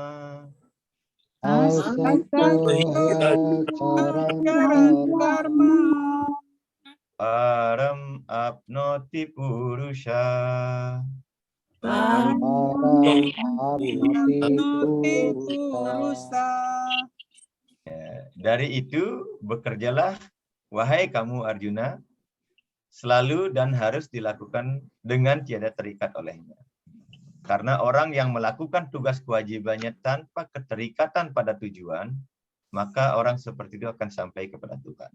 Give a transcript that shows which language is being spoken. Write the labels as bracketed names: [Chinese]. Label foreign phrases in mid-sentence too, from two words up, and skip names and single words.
[Sanskrit] Asaktuhi acaran karma. Param apnoti purusha. Param apnoti purusha. [Indonesian] Dari itu bekerjalah, wahai kamu Arjuna, selalu dan harus dilakukan dengan tiada terikat olehnya. Karena orang yang melakukan tugas kewajibannya tanpa keterikatan pada tujuan, maka orang seperti itu akan sampai kepada Tuhan.